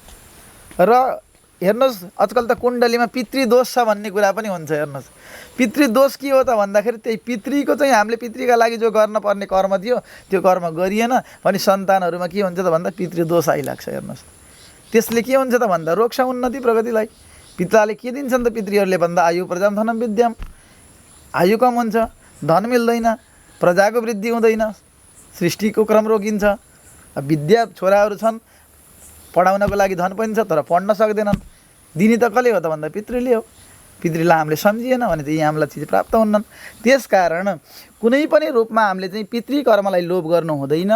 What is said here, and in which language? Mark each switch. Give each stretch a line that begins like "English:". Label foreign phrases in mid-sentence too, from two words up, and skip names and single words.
Nepali: र हेर्नुहोस् आजकल त कुण्डलीमा पितृदोष छ भन्ने कुरा पनि हुन्छ। हेर्नुहोस् पितृदोष के हो त भन्दाखेरि त्यही पितृको चाहिँ हामीले पितृका लागि जो गर्न पर्ने कर्म थियो त्यो कर्म गरिएन भने सन्तानहरूमा के हुन्छ त भन्दा पितृदोष आइलाग्छ। हेर्नुहोस् त्यसले के हुन्छ त भन्दा रोक्छ उन्नति प्रगतिलाई। पिताले के दिन्छन् त पितृहरूले भन्दा
Sanskrit: आयु प्रजाम धनम विद्याम,
Nepali: आयु कम हुन्छ, धन मिल्दैन, प्रजाको वृद्धि हुँदैन, सृष्टिको क्रम रोकिन्छ। विद्या छोराहरू छन्, पढाउनको लागि धन पनि छ तर पढ्न सक्दैनन्, दिने त कसले हो त भन्दा पितृले हो। पितृलाई हामीले सम्झिएन भने चाहिँ हामीलाई चिज प्राप्त हुन्नन्। त्यसकारण कुनै पनि रूपमा हामीले चाहिँ पितृ कर्मलाई लोभ गर्नु हुँदैन।